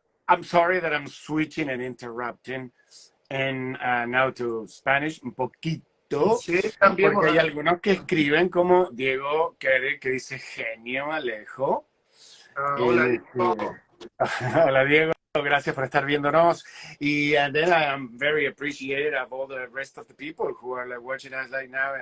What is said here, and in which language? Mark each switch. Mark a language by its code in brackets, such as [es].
[en] I'm sorry that I'm switching and interrupting and now to Spanish [es] un poquito. Sí, también. Porque hay algunos que escriben como Diego que dice genio Alejo. Hola, Diego. Hola Diego. Gracias por estar viéndonos. [en] Y then I am very appreciated of all the rest of the people who are like watching us like now.